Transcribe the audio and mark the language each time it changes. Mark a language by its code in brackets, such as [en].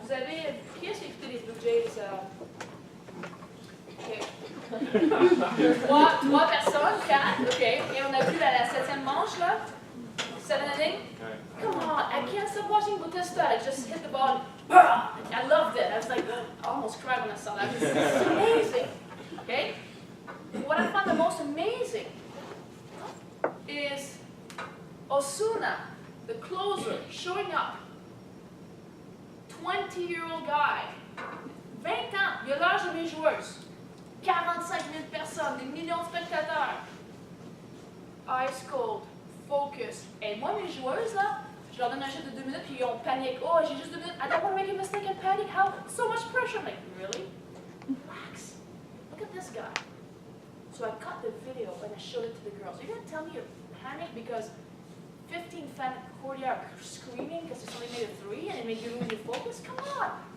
[fr] Vous avez, qui est-ce qui a écouté les Blue Jays? OK. Trois personnes, quatre. OK. Et on a vu la septième manche, là. [en] Seventh inning. Come on, I can't stop watching Bautista. I just hit the ball. I loved it. I was like, I almost cried when I saw that. It's amazing. Okay? What I found the most amazing is Osuna, the closer, showing up. 20-year-old guy. [fr] 20 ans, il a l'âge de mes joueuses. 45 000 personnes, des millions de spectateurs. [en] Ice cold, focus. [fr] Et moi, mes joueuses, là, je leur donne un jeu de 2 minutes, puis ils ont panique. Oh, j'ai juste 2 minutes. [en] I don't want to make a mistake and panic. How? So much pressure. I'm like, really? Relax. Look at this guy. So I cut the video and I showed it to the girls. You're going to tell me you're panicked because 15 fans are screaming because they only made a 3 and it made you lose your focus? Come on.